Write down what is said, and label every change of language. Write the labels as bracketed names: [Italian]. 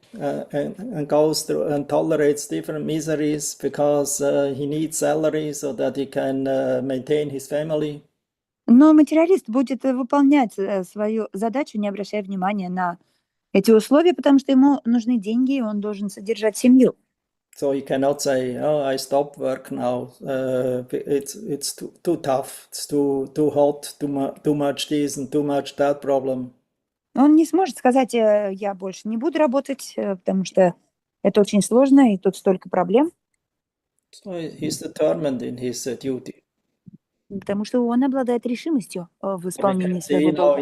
[English] And goes through and tolerates different miseries because he needs salary so that he can maintain his family. [Russian] Но материалист будет выполнять свою задачу, не обращая внимания на эти условия, потому что ему нужны деньги, и он должен содержать семью. [English] So he cannot say, "Oh, I stop work now. It's too tough. It's too hot. Too much this and too much that problem." [Russian] Он не сможет сказать, я больше не буду работать, потому что это очень сложно, и тут столько проблем. [English] So he's determined in his duty. [Russian] Потому что он обладает решимостью в исполнении своего долга.